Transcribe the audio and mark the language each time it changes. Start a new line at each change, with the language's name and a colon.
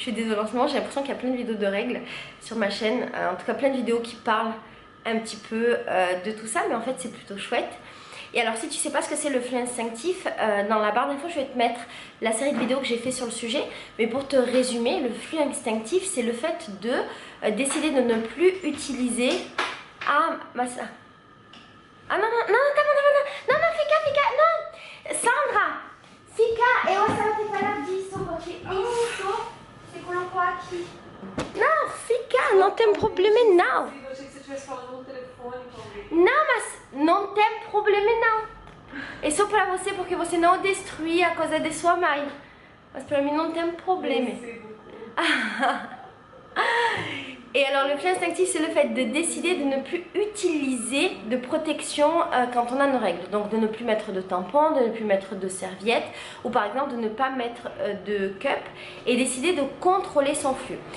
French: Je suis désolée, en ce moment j'ai l'impression qu'il y a plein de vidéos de règles sur ma chaîne, en tout cas plein de vidéos qui parlent un petit peu de tout ça, mais en fait c'est plutôt chouette. Et alors si tu sais pas ce que c'est le flux instinctif, dans la barre d'infos je vais te mettre la série de vidéos que j'ai fait sur le sujet. Mais pour te résumer, le flux instinctif c'est le fait de décider de ne plus utiliser...
Portuguese: Ah non, Fika, non Sandra, Fika, essa vai ter paradiso, porque isso se colocou aqui. Não, Fika, não tem problema não. Eu achei que você estivesse falando no telefone com alguém. Não, mas não tem problema não. É só pra você, porque você não destruir a coisa de sua mãe. Mas pra mim não tem problema.
French: Et alors le flux instinctif c'est le fait de décider de ne plus utiliser de protection quand on a nos règles. Donc de ne plus mettre de tampons, de ne plus mettre de serviettes ou par exemple de ne pas mettre de cup et décider de contrôler son flux.